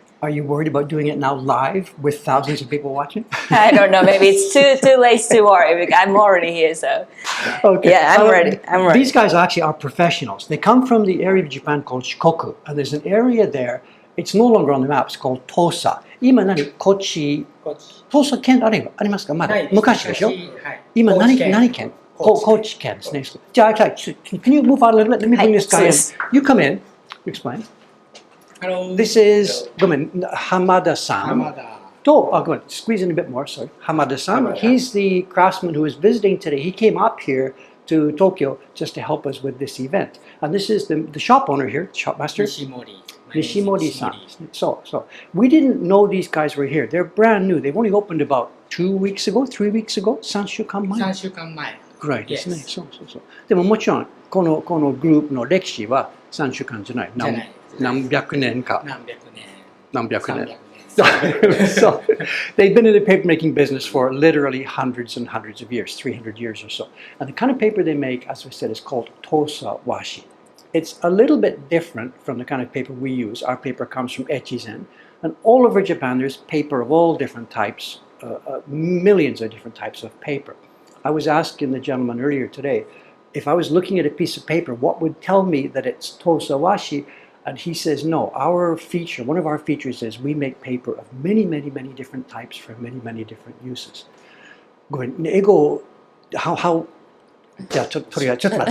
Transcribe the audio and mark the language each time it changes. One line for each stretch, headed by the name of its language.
English: Are you worried about doing it now live with thousands of people watching? I don't know. Maybe it's too late to worry because I'm already here. So, okay. Yeah, I'm ready. I'm ready. These guys actually are professionals. They come from the area of Japan called Shikoku, and there's an area there. It's no longer on the map. It's called Tosa.
Japanese: 今何?Kochi. Tosa 県ありますか? まだ昔でしょ? 今何県?Kochi 県ですね。
English: じゃあ、can you move on a little bit? Let me bring this guy in. You come in. Explain. Hello. This is Hamada-san. Go on, squeeze in a bit more, sorry. Hamada-san. He's the craftsman who is visiting today. He came up here to Tokyo just to help us with this event. And this is the shop owner here, shop master. Nishimori-san. So we didn't know these guys were here. They're brand new. They've only opened about 2 weeks ago, 3 weeks ago.
Japanese: 3週間前。 3週間前。ぐらいですね。そう。でももちろんこのグループの歴史は3週間じゃない。何百年か。何百年。
English: So they've been in the papermaking business for literally hundreds and hundreds of years, 300 years or so. And the kind of paper they make, as we said, is called Tosa washi. It's a little bit different from the kind of paper we use. Our paper comes from Echizen. And all over Japan, there's paper of all different types, millions of different types of paper. I was asking the gentleman earlier today, if I was looking at a piece of paper, what would tell me that it's Tosa washi? And he says, no, one of our features is we make paper of many, many, many different types for many, many different uses. Go ahead.
Japanese: 英語、how, じゃあちょっと待って。